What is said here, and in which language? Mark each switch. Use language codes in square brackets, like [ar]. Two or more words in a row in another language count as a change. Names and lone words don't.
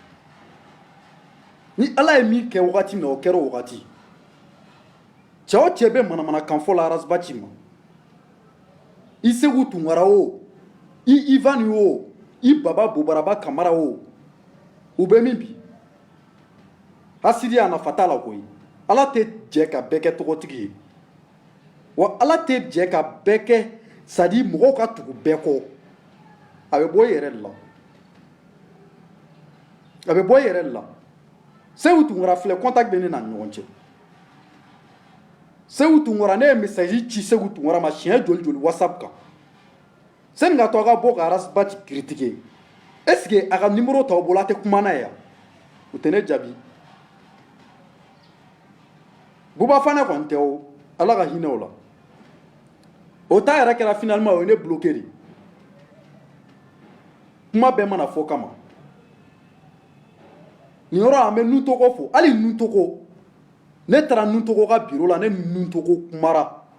[bm] ni ala ye min kɛ wagati min na o kɛra o wagati cɛ o cɛ bɛ manamanakan fɔ la arasibaci ma i Segu Tunkara o i Ivan o i Baba Bobaraba Kamara o u bɛ min bi hasidiya nafa t'a la koyi ala tɛ jɛ ka bɛɛ kɛ tɔgɔtigi ye wa ala tɛ jɛ ka bɛɛ kɛ [fr] c'est à dire [bm] mɔgɔw ka tugu bɛɛ kɔ a bɛ bɔ i yɛrɛ de la Segu Tunkara filɛ contact bɛ ne n'a ni ɲɔgɔn cɛ Segu Tunkara ne ye message ci Segu Tunkara ma siɲɛ joli WhatsApp kan sani ka to a ka bɔ ka arasibaci critiquer est-ce que a ka numéro t'aw bolo a tɛ kuma n'a ye yan o tɛ ne jaabi Buba Fana kɔni tɛ o ala ka hinɛ o la o ta yɛrɛ kɛra finalement o ye ne bloqué de kuma bɛɛ mana fɔ kama nin yɔrɔ an bɛ Nuntogo fo hali Nuntogo ne taara Nuntogo ka bureau la ne ni Nuntogo kumara